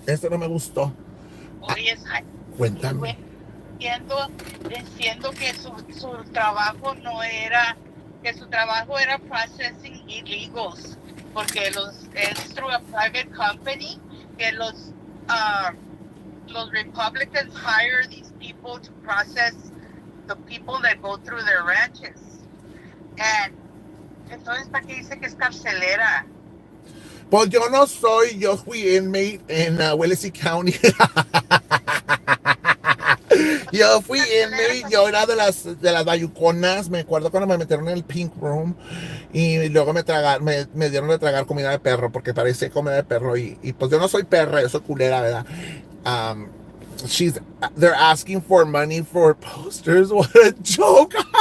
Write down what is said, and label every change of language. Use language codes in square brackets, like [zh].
[es] No me gustó. Oye, cuéntame. Diciendo que su trabajo no era, que su trabajo era [en] processing illegals, [es] porque es [en] through a private company [es] que los los [en] Republicans hire these people to process the people that go through their ranches. [es] And entonces, ¿para qué dice que es carcelera? Pues yo no soy, yo fui inmate en Willacy County. Yo fui inmate, yo era de las bayuconas, me acuerdo cuando me metieron en el pink room y luego me dieron de tragar comida de perro porque parece comida de perro y pues yo no soy perra, yo soy culera, ¿verdad? [en] Um, they're asking for money for posters, what a joke.